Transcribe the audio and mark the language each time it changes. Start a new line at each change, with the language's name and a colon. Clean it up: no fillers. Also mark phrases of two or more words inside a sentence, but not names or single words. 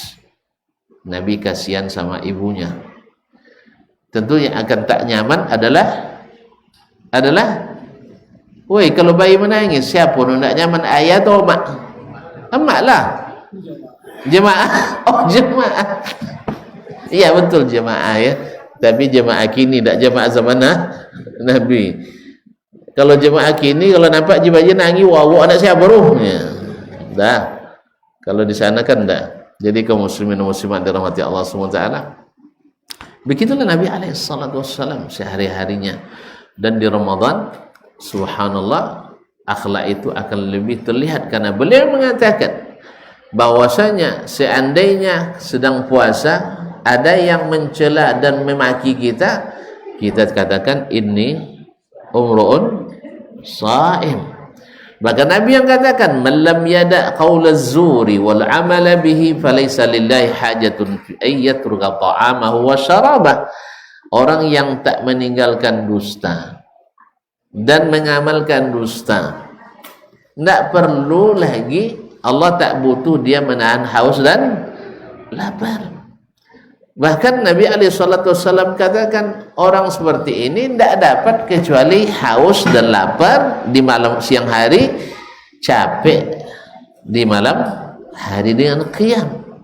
Malay: Nabi kasihan sama ibunya. Tentu yang akan tak nyaman adalah woi, kalau bayi menangis siapa yang tak nyaman, ayah atau emak? Emak lah. Jemaah. Oh, jemaah. Iya betul jemaah ya. Tapi jemaah kini tak jemaah zaman Nabi. Kalau jemaah kini kalau nampak jemaah nangis, wow anak siapa ya. Dah. Kalau di sana kan dah. Jadi kaum muslimin dan muslimat dirahmati Allah SWT. Begitulah Nabi SAW sehari-harinya. Dan di Ramadan, subhanallah, akhlak itu akan lebih terlihat karena beliau mengatakan bahwasanya seandainya sedang puasa ada yang mencela dan memaki kita, kita katakan ini
Arabic: امرؤ صائم.
Malay: Bahkan Nabi yang katakan
Arabic: من لم يدع قول الزور والعمل به فليس لله حاجة في أن يترك طعامه وشرابه.
Malay: Orang yang tak meninggalkan dusta dan mengamalkan dusta, tidak perlu lagi, Allah tak butuh dia menahan haus dan lapar. Bahkan Nabi SAW katakan orang seperti ini tidak dapat kecuali haus dan lapar di malam siang hari, capek di malam hari dengan qiyam.